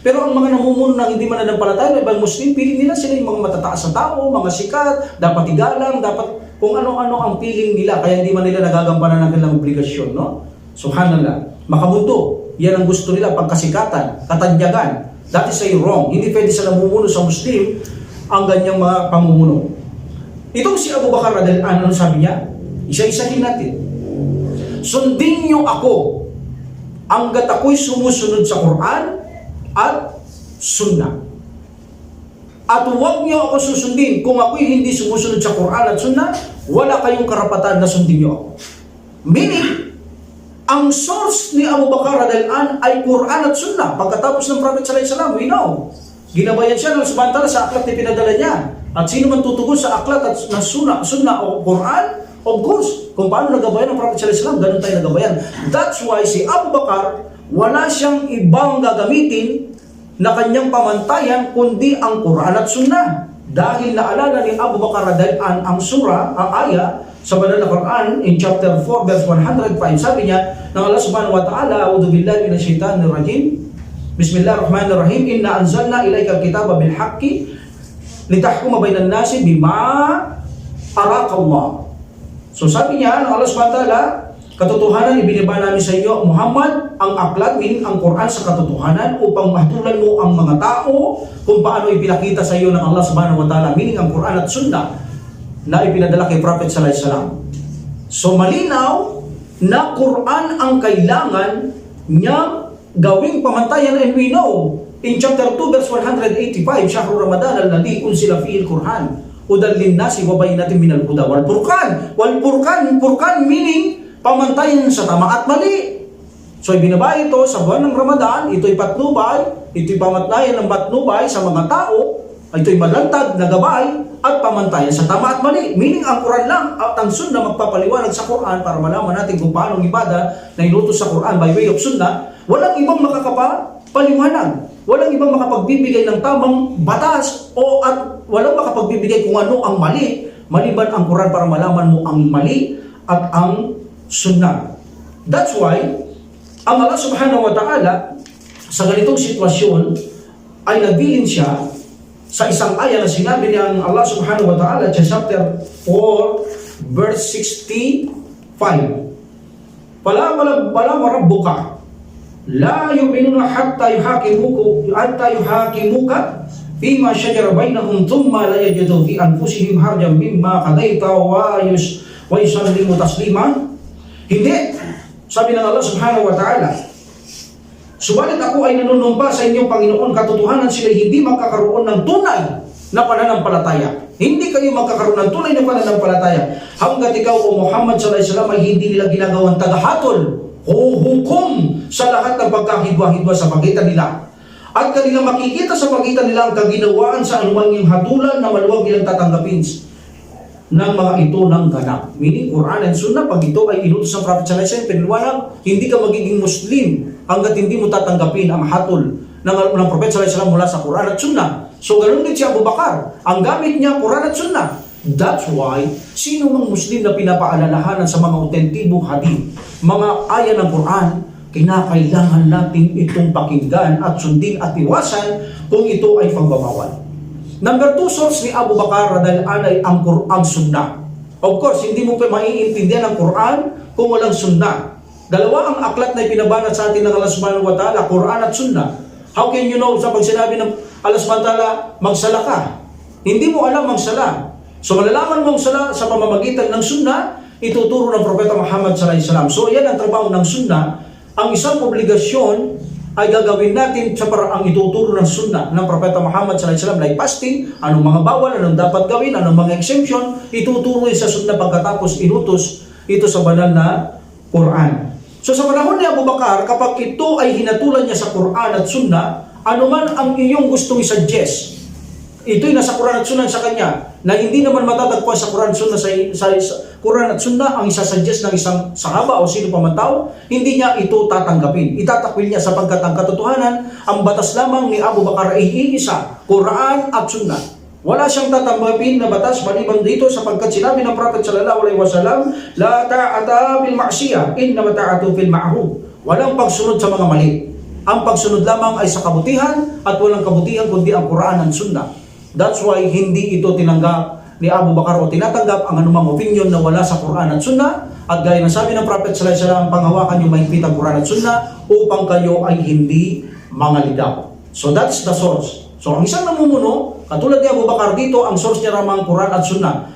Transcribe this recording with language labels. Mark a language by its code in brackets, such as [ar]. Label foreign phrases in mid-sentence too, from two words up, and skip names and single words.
[tl] Pero ang mga namumuno na hindi mananampalataya, may ibang Muslim, piling nila sila yung mga matataas na tao, mga sikat, dapat igalang, dapat kung ano-ano ang piling nila, kaya hindi man nila nagagampanan ng kanilang obligasyon, no? Subhanallah. Makamundo. Yan ang gusto nila, pagkasikatan, katanyagan. [en] That is a wrong. [tl] Hindi pwede sa namumuno sa Muslim ang ganyang mga pamumuno. Itong si Abu Bakar [ar] رضي الله عنه, [tl] ano sabi niya? Isa-isahin natin. Sundin niyo ako hanggat ako'y sumusunod sa Quran at Sunnah. At huwag niyo ako susundin. Kung ako'y hindi sumusunod sa Quran at Sunnah, wala kayong karapatan na sundin niyo ako. Meaning, ang source ni Abu Bakar [ar] رضي الله عنه [tl] ay Quran at Sunnah. Pagkatapos ng Prophet [ar] صلى الله عليه وسلم, [en] we know, [tl] ginabayan siya ng samantala sa aklat na pinadala niya. At sino man tutugon sa aklat at na Sunnah o Quran, [en] of course, [tl] kung paano nagabayan ng Prophet [ar] صلى الله عليه وسلم, [tl] ganun tayo nagabayan. [en] That's why [tl] si Abu Bakar, wala siyang ibang gagamitin na kanyang pamantayan kundi ang Quran at Sunnah. Dahil naalala ni Abu Bakar [ar] رضي الله عنه [tl] ang surah, ang ayah sa banal na Quran [en] in chapter 4 verse 105, [tl] sabi niya ng Allah [ar] سبحانه وتعالى, أعوذ بالله من الشيطان الرجيم بسم الله الرحمن الرحيم إنا أنزلنا إليك الكتاب بالحق لتحكم بين الناس بما أراك الله. [tl] So sabi niya ng Allah [ar] سبحانه وتعالى, [tl] katotohanan ibinaba namin sa iyo Muhammad ang aklat, meaning ang Quran sa katotohanan, upang mahatulan mo ang mga tao kung paano ipinakita sa iyo ng Allah [ar] سبحانه وتعالى, [tl] meaning ang Quran at Sunnah na ipinadala kay Prophet [ar] صلى الله عليه وسلم. [tl] So malinaw na Quran ang kailangan niyang gawing pamantayan, [en] and we know in chapter 2 verse 185, [ar] شهر رمضان الذي أنزل فيه القرآن هدى للناس وبينات من الهدى والفرقان. [tl] Furqan meaning pamantayan sa tama at mali. So ibinaba ito sa buwan ng Ramadan, ito'y patnubay, ito'y pamantayan ng patnubay sa mga tao, ito'y malantad na gabay at pamantayan sa tama at mali. Meaning ang Quran lang at ang Sunnah magpapaliwanag sa Quran para malaman natin kung paano ang ibada na inutos sa Quran [en] by way of Sunnah. [tl] Walang ibang makakapaliwanag. Walang ibang makapagbibigay ng tamang batas at walang makapagbibigay kung ano ang mali, maliban ang Quran para malaman mo ang mali at ang Sunnah. [en] That's why [tl] ang Allah [ar] سبحانه وتعالى [tl] sa ganitong sitwasyon ay nagbilin siya sa isang ayah na sinabi niya ang Allah [ar] سبحانه وتعالى [tl] sa [en] chapter 4 verse 65. [ar] فلا وربك لا يؤمنون حتى يحكموك فيما شجر بينهم ثم لا يجدوا في أنفسهم حرجا مما قضيت ويسلموا تسليما. [tl] Hindi, sabi ng Allah [ar] سبحانه وتعالى, [tl] subalit ako ay nanunumpa sa inyong Panginoon, katotohanan sila hindi magkakaroon ng tunay na pananampalataya. Hindi kayo magkakaroon ng tunay na pananampalataya hanggat ikaw o Muhammad [ar] صلى الله عليه وسلم [tl] ay hindi nila ginagawang tagahatol o hukom sa lahat ng pagkahidwa-hidwa sa pagitan nila. At kanilang makikita sa pagitan nila ang kaginawaan sa anumang yung hatulan na maluwag nilang tatanggapin ng mga ito ng ganap. [en] Meaning, Quran and Sunnah, [tl] pag ito ay inutos ng Prophet [ar] صلى الله عليه وسلم, [tl] piniliwanag, hindi ka magiging Muslim hanggat hindi mo tatanggapin ang hatol ng Propeta [ar] صلى الله عليه وسلم [tl] mula sa Quran at Sunnah. So ganoon din si Abu Bakar. Ang gamit niya, Quran at Sunnah. [en] That's why, [tl] sino mang Muslim na pinapaalalahanan sa mga autentibong hadith, mga aya ng Quran, kinakailangan natin itong pakinggan at sundin at iwasan kung ito ay pagbabawal. Number 2 source ni Abu Bakar [ar] رضي الله عنه [tl] ay ang Quran Sunnah. [en] Of course, [tl] hindi mo pa maiintindihan ang Quran kung walang Sunnah. Dalawa ang aklat na ipinabanat sa atin ng Allah [ar] سبحانه وتعالى, [tl] Quran at Sunnah. [en] How can you know [tl] sa pag sinabi ng Allah [ar] سبحانه وتعالى, [tl] magsala ka? Hindi mo alam magsala. So malalaman mong sala sa pamamagitan ng Sunnah, ituturo ng Propeta Muhammad [ar] صلى الله عليه وسلم. [tl] So yan ang trabaho ng Sunnah. Ang isang obligasyon ay gagawin natin sa paraang ituturo ng Sunnah ng Propeta Muhammad [ar] صلى الله عليه وسلم, [en] like fasting, [tl] anong mga bawal, anong dapat gawin, anong mga exemption, ituturo sa Sunnah pagkatapos inutos ito sa banal na Quran. So sa panahon ni Abu Bakar, kapag ito ay hinatulan niya sa Quran at Sunnah, anuman ang iyong gustong i-suggest, ito'y nasa Quran at Sunnah sa kanya, na hindi naman matatagpuan sa Quran at Sunnah sa Quran at Sunnah, ang isasuggest ng isang sahaba o sino pa man tao, hindi niya ito tatanggapin. Itatakwil niya sapagkat ang katotohanan, ang batas lamang ni Abu Bakar ay iisa, Quran at Sunnah. Wala siyang tatanggapin na batas maliban dito sapagkat sinabi ng Prophet [ar] صلى الله عليه وسلم, لا طاعة بالمعصية إنما الطاعة في المعروف. [tl] Walang pagsunod sa mga mali. Ang pagsunod lamang ay sa kabutihan at walang kabutihan kundi ang Quran at Sunnah. [en] That's why [tl] hindi ito tinanggap ni Abu Bakar o tinatanggap ang anumang opinion na wala sa Quran at Sunnah. At gaya ng sabi ng Prophet [ar] صلى الله عليه وسلم, [tl] panghawakan yung mahigpit ang Quran at Sunnah upang kayo ay hindi mangaligaw. [en] So that's the source. [tl] So ang isang namumuno, katulad ni Abu Bakar dito, ang source niya ramang Quran at Sunnah.